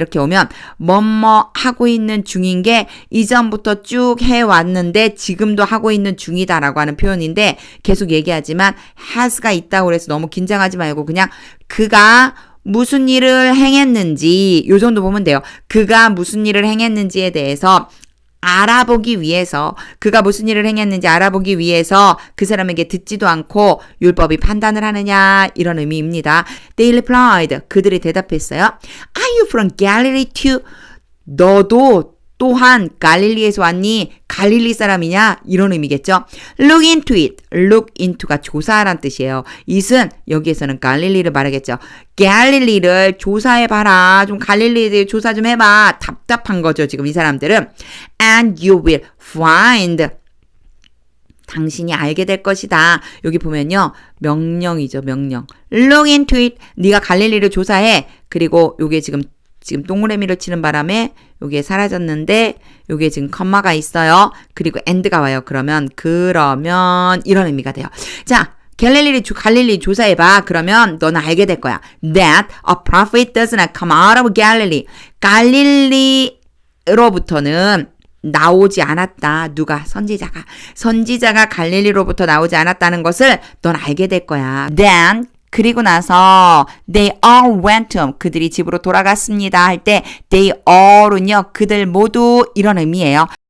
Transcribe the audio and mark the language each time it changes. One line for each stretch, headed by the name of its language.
Korean: 이렇게 오면 뭐뭐 하고 있는 중인 게 이전부터 쭉 해왔는데 지금도 하고 있는 중이다라고 하는 표현인데 계속 얘기하지만 has가 있다고 그래서 너무 긴장하지 말고 그냥 그가 무슨 일을 행했는지 요 정도 보면 돼요. 그가 무슨 일을 행했는지에 대해서 알아보기 위해서, 그가 무슨 일을 행했는지 알아보기 위해서 그 사람에게 듣지도 않고 율법이 판단을 하느냐, 이런 의미입니다.
English: They replied,
Korean: 그들이 대답했어요.
English: Are you from Galilee too?
Korean: 너도 또한 갈릴리에서 왔니? 갈릴리 사람이냐? 이런 의미겠죠.
English: Look into it.
Korean: Look into가 조사하란 뜻이에요. it은 여기에서는 갈릴리를 말하겠죠. 갈릴리를 조사해봐라. 좀 갈릴리를 조사 좀 해봐. 답답한 거죠, 지금 이 사람들은.
English: And you will find.
Korean: 당신이 알게 될 것이다. 여기 보면요. 명령이죠, 명령.
English: Look into it.
Korean: 네가 갈릴리를 조사해. 그리고 요게 지금 동그라미를 치는 바람에 요게 사라졌는데 요게 지금 컴마가 있어요. 그리고 and가 와요. 그러면 이런 의미가 돼요. 자, 갈릴리 조사해봐. 그러면 너는 알게 될 거야.
English: That a prophet does not come out of Galilee.
Korean: 갈릴리로부터는 나오지 않았다. 누가? 선지자가 갈릴리로부터 나오지 않았다는 것을 넌 알게 될 거야.
English: Then
Korean: 그리고 나서
English: they all went home.
Korean: 그들이 집으로 돌아갔습니다. 할 때 they all은요. 그들 모두 이런 의미예요.